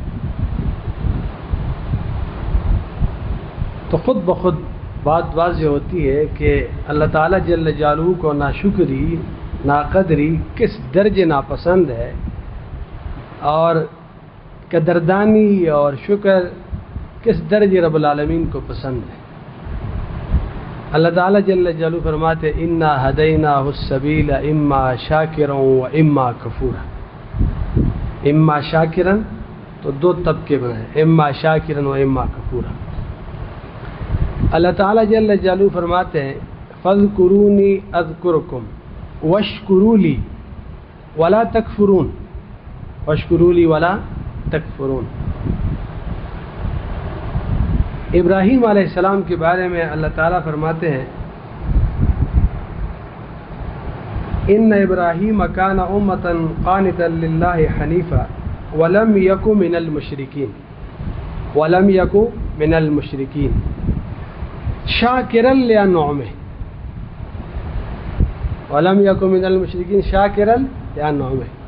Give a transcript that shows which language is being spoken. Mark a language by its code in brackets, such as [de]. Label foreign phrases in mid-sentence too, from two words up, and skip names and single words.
[ur] تو خود بخود بات واضح ہوتی ہے کہ اللہ تعالیٰ [ar] جل جلالہ [ur] کو ناشکری ناقدری کس درجے ناپسند ہے، اور قدردانی اور شکر کس درجے [ar] رب العالمین [ur] کو پسند ہے۔ اللہ تعالیٰ جل جلالہ فرماتے [ar] انا ہدیناہ السبیل اما شاکرا و اما کفورا۔ اما شاکرا [ur] تو دو طبقے بنے، [ar] اما شاکرا و اما کفورا۔ [ur] اللہ تعالیٰ جل جلالہ فرماتے ہیں [ar] فاذکرونی اذکرکم واشکروا لی ولا تکفرون، واشکروا لی ولا تکفرون۔ [ur] ابراہیم علیہ السلام کے بارے میں اللہ تعالیٰ فرماتے ہیں [ar] ان ابراہیم کان امۃ قانتا للہ حنیفا ولم یک من المشرکین، ولم یک من المشرکین شاکرا لانعمہ، ولم یک من المشرکین شاکرا لانعمہ۔